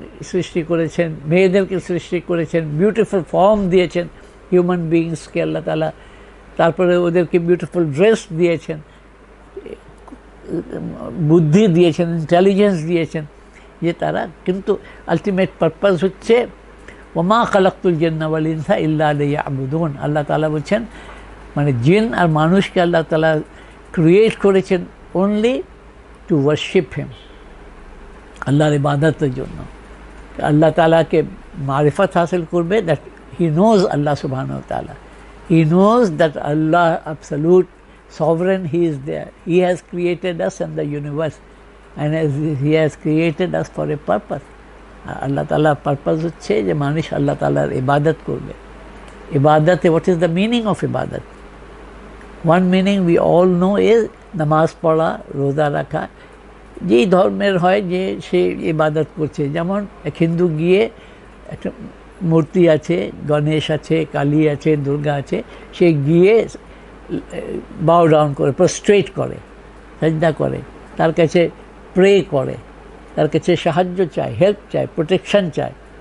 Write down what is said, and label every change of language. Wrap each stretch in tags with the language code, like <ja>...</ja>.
<bn>সৃষ্টি করেছেন, মেয়েদেরকে সৃষ্টি করেছেন, বিউটিফুল ফর্ম দিয়েছেন হিউম্যান বিইংসকে আল্লাহ তাআলা, তারপরে ওদেরকে বিউটিফুল ড্রেস দিয়েছেন, বুদ্ধি দিয়েছেন, ইন্টেলিজেন্স দিয়েছেন, যে তারা কিন্তু আলটিমেট পারপাস হচ্ছে</bn> <ar>ওমা খালাকতুল জিন্না ওয়াল ইনসা ইল্লা লিয়াবুদুন।</ar> <bn>আল্লাহ তাআলা বলছেন মানে জিন আর মানুষকে আল্লাহ তাআলা ক্রিয়েট করেছেন</bn> <en>only to worship him,</en> <bn>আল্লাহর ইবাদতের জন্য। আল্লাহ তাআলাকে মারিফত হাসিল করবে,</bn> <en>That he knows Allah সুবহানাহু ওয়া তাআলা, he knows that Allah absolute sovereign, he is there, he has created us and the universe, and he has created us for a purpose.</en> <bn>আল্লাহ তাআলার পারপাস হচ্ছে যে মানুষ আল্লাহ তাআলার ইবাদত করবে।</bn> <en>ইবাদতে, what is the meaning of ইবাদত? One meaning we all know is</en> <bn>নামাজ পড়া, রোজা রাখা। যেই ধর্মের হয় যে সে ইবাদত করছে, যেমন এক হিন্দু গিয়ে একটা মূর্তি আছে, গণেশ আছে, কালী আছে, দুর্গা আছে, সে গিয়ে বাও ডাউন করে, প্রস্ট্রেট করে, সাজদা করে, তার কাছে প্রে করে, তার কাছে সাহায্য চায়, হেল্প চায়, প্রোটেকশন চায়।</bn>